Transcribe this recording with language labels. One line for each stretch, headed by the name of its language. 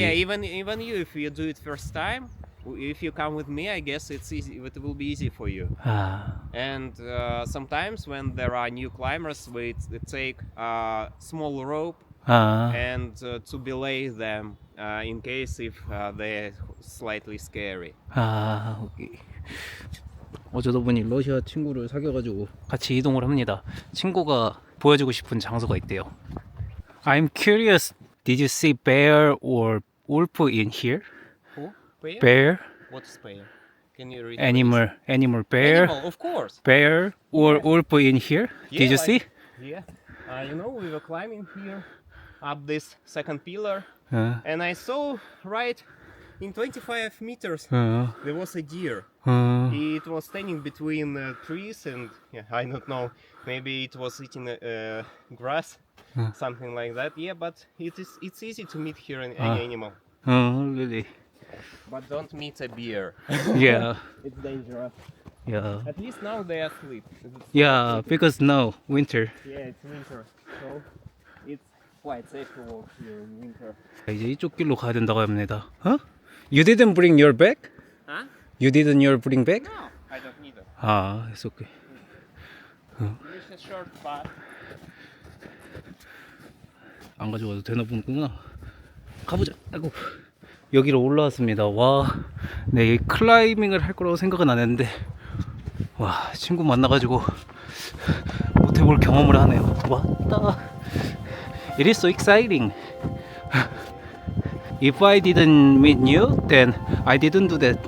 English: Yeah, even you, if you do it first time, if you come with me, I guess it's easy. It will be easy for you. And sometimes when there are new climbers, we take a small rope and to belay them in case if they're slightly scary.
Korean: 오케이. 어쩌다 보니 러시아 친구를 사귀어가지고 같이 이동을 합니다. 친구가 보여주고 싶은 장소가 있대요.
English: I'm curious, did you see bear or wolf in here? Who? Bear? Bear? What is bear? Can you read? Animal bear? Animal, of course. Bear or wolf in here? Yeah, Did you like- see? Yeah. You know, we were climbing here up this second pillar, 어, and I saw right in 25 meters 어, there was a deer. 어. It was standing between trees, and yeah, I don't know, maybe it was eating grass, something like that. Yeah, but it's easy to meet here any animal, Really? but don't meet a bear. Yeah, It's dangerous. yeah. At least now they are asleep. Yeah, because now winter. Yeah, it's winter, so it's quite safe to walk here in winter.
Korean: 이제 이쪽 길로 가야 된다고 합니다.
English: You didn't bring your bag? Huh? You didn't bring bag? No, I don't need it. It's okay. It's a short path.
Korean: 안 가져와도 되나 보구나. 가보자. 아이고. 여기로 올라왔습니다. 와, 네, 이 클라이밍을 할 거라고 생각은 안 했는데, 와, 친구 만나가지고 못 해볼 경험을 하네요. 왔다.
English: It is so exciting. If I didn't meet you, then I didn't do that.